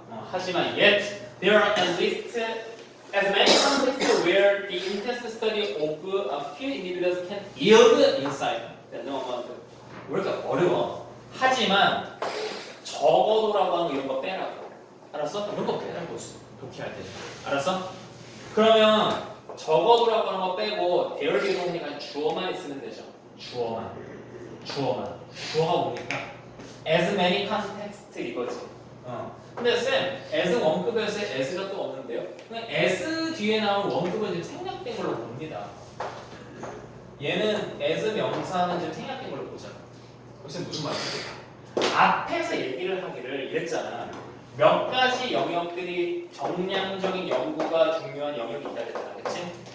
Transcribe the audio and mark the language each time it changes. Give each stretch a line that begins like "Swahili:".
Korean: 하지만
English: yet there are at least as many contexts where the intense study of a few individuals can yield insight that no amount of.
Korean: 왜 이렇게 어려워? 하지만 적어도라고 하는 거 이런 거 빼라고. 알았어? 이런 거 빼라고 독해할 때. 알았어? 그러면 적어도라고 하는 거 빼고 대열기로 하니까 주어만 있으면 되죠. 주어가 뭡니까?
English: as many context
Korean: 이거지. 근데 쌤, as 원급에서 as가 또 없는데요? 그냥 as 뒤에 나온 원급은 지금 생략된 걸로 봅니다. 얘는 as 명사는 지금 생략된 걸로 보자. 쌤 무슨 말이야? 앞에서 얘기를 하기를 이랬잖아. 몇 가지 영역들이 정량적인 연구가 중요한 영역이 있다 그랬잖아. 그치?